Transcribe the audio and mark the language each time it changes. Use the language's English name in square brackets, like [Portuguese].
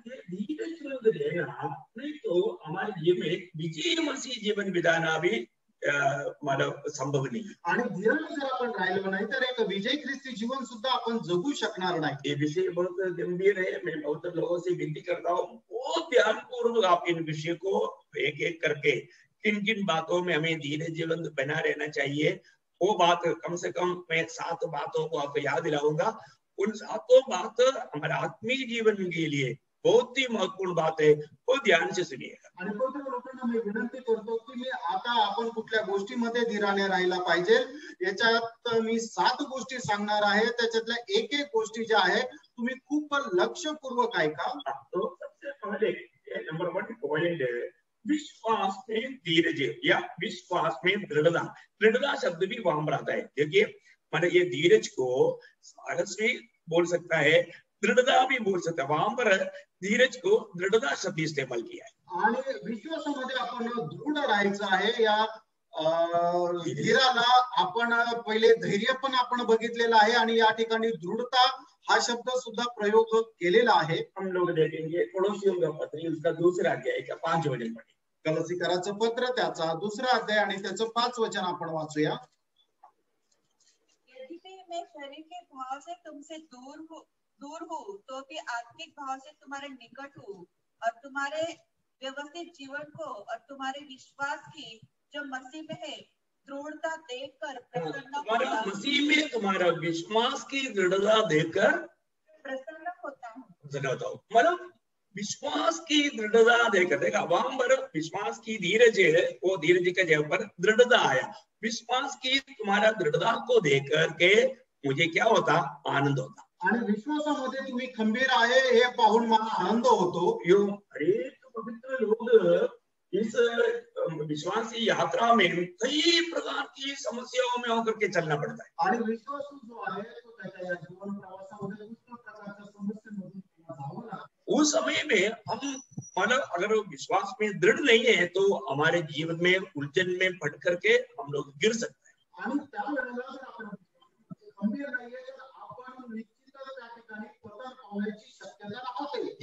[Hindi] धीरज रहेगा नहीं तो हमारे जीवन में विजय मसीह जीवन बिताना भी मतलब संभव नहीं. [Marathi] आणि धीराने जर आपण राहिलो नाही तर एक विजय ख्रिस्ती जीवन सुद्धा आपण जगू शकणार नाही. [Hindi] ये विषय बहुत गंभीर है. मैं बहुत लोगों से विनती करता हूँ बहुत ध्यानपूर्वक आप इन विषय को एक एक करके किन किन बातों में हमें धीरज जीवन बना रहना चाहिए वो बात कम से कम मैं 7 बातों को आपको याद दिलाऊंगा. उन 7 बात हमारे आत्मिक जीवन के लिए बहुत ही महत्वपूर्ण बात है. वो ध्यान से सुनिएगा. [Marathi] आणि लोकांना मी विनंती करतो की मी आता राहता आपण कुठल्या गोष्टीमध्ये धीराने राहायला पाहिजे. याच्यात मी 7 गोष्टी सांगणार आहे. त्याच्यातल्या एक एक गोष्टी ज्या आहे तुम्ही खूप लक्षपूर्वक ऐका. [Hindi] तो सबसे पहले नंबर 1 पॉइंट है विश्वास में धीरज या विश्वास में दृढ़ता. दृढ़ता शब्द भी वहां पर आता है. देखिए मैंने ये धीरज को साहस भी बोल सकता है, दृढ़ता भी बोल सकता है. वहां पर धीरज को दृढ़ता शब्द इस्तेमाल किया है. [Marathi] आणि विश्वासामध्ये आपण दृढ राहायचं आहे. या धीराला आपण पहिले धैर्य पण आपण बघितलेलं आहे आणि या ठिकाणी दृढता हा शब्द सुद्धा प्रयोग केलेला आहे. [Hindi] हम लोग देखेंगे पड़ोसियों का पत्र उसका दूसरा अध्याय का 5 वचन पढ़े. [Marathi] कलसीकराचं पत्र त्याचा 2रा अध्याय आणि त्याचं 5 वचन आपण वाचूया. [Hindi] यदि मैं शरीर के भाव से तुमसे दूर हूँ तो भी आत्मिक भाव से तुम्हारे निकट हूँ और तुम्हारे व्यवस्थित जीवन को और तुम्हारे विश्वास की जो मसीह में है दृढ़ता देखकर तुम्हारा मसीह में तुम्हारा विश्वास की दृढ़ता देखकर प्रसन्न होता हूँ. मतलब विश्वास की दृढ़ता देखकर, देखा वहां पर विश्वास की धीरज है, वो धीरज के जगह पर दृढ़ता आया. विश्वास की तुम्हारा दृढ़ता को देख करके मुझे क्या होता, आनंद होता. [Marathi] आणि विश्वासामध्ये तुम्ही खंबीर आहे हे पाहून मला आनंद होतो. [Hindi] अरे पवित्र लोग इस विश्वास की यात्रा में कई प्रकार की समस्याओं में होकर के चलना पड़ता है. [Marathi] आणि विश्वास जो आहे तो त्याच्या जीवन प्रवासामध्ये कुठल्या प्रकारच्या समस्यांमधून जावं लागतं. [Hindi] उस समय में हम मतलब अगर विश्वास में दृढ़ नहीं है तो हमारे जीवन में उलझन में पड़ करके हम लोग गिर सकते हैं. [Marathi] आणि त्यावेळेला जर आपण खंबीर नाहीये तर आपण निश्चितच त्या ठिकाणी पतन पावण्याची शक्यता राहते.